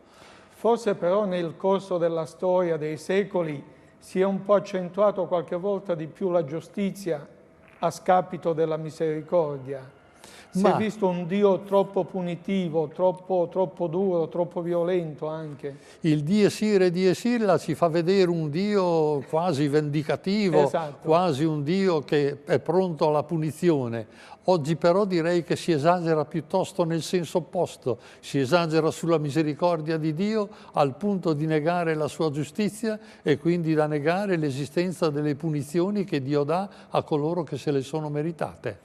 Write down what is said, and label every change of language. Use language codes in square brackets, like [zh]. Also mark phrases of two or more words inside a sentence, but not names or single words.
[it] Forse però nel corso della storia, dei secoli, si è un po' accentuato qualche volta di più la giustizia a scapito della misericordia. Si è visto un Dio troppo punitivo, troppo duro, troppo violento anche. Il [la] dies irae dies illa [it] ci fa vedere un Dio quasi vendicativo, quasi un Dio che è pronto alla punizione. Oggi però direi che si esagera piuttosto nel senso opposto, si esagera sulla misericordia di Dio al punto di negare la sua giustizia e quindi da negare l'esistenza delle punizioni che Dio dà a coloro che se le sono meritate.